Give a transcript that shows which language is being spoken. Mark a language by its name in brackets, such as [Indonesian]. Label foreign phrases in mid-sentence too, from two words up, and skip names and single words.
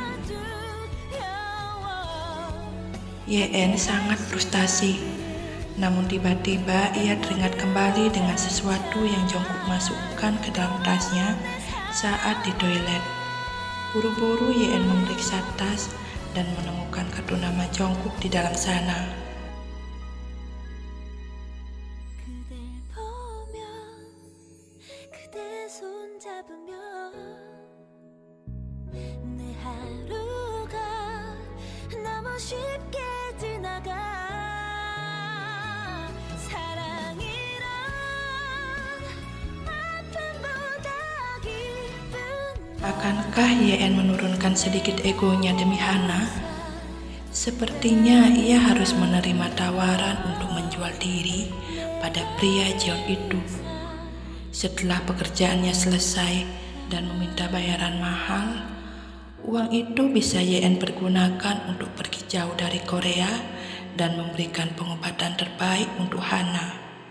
[Indonesian] YN sangat frustasi. Namun tiba-tiba ia teringat kembali dengan sesuatu yang Jungkook masukkan ke dalam tasnya saat di toilet. Buru-buru YN memeriksa tas dan menemukan kartu nama Jungkook di dalam sana. [Korean] 그댈 보면 그대 손잡으면 내 하루가 너무 쉽게 지나가 사랑이란 아픔보다 깊은 [Indonesian] Akankah YN menurunkan sedikit egonya demi Hana? Sepertinya ia harus menerima tawaran untuk menjual diri pada pria Jeon itu. Setelah pekerjaannya selesai dan meminta bayaran mahal, uang itu bisa YN pergunakan untuk pergi jauh dari Korea dan memberikan pengobatan terbaik untuk Hana.